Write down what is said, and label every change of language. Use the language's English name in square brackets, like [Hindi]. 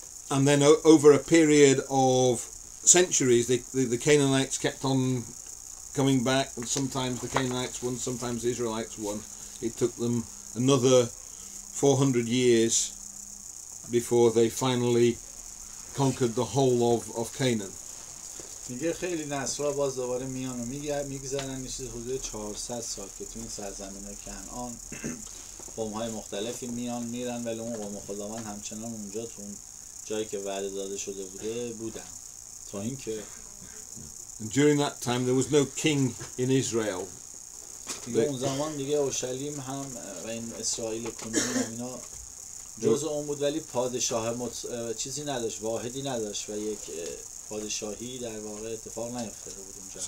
[English] And then over a period of centuries, the Canaanites kept on coming back, and sometimes the Canaanites won, sometimes the Israelites won. It took them another 400 years before they finally conquered the whole of Canaan. [Persian] میگه خیلی نسل‌ها باز دوباره میان و میگذرن، میشه حدود 400 سال که تو این سرزمین کنعان قوم‌های مختلفی میان میرن، ولی اون قوم خداوند همچنان اونجا تو اون جایی که وعده داده شده بودن تا اینکه [English] And during that time there was no king in Israel. [Persian] دیگه اون زمان دیگه اورشلیم هم و این اسرائیل کنونی هم اینا جزء اون بود، ولی پادشاه چیزی نداشت، واحدی نداشت و یک پادشاهی در واقع اتفاق نیفتاده بود اونجا.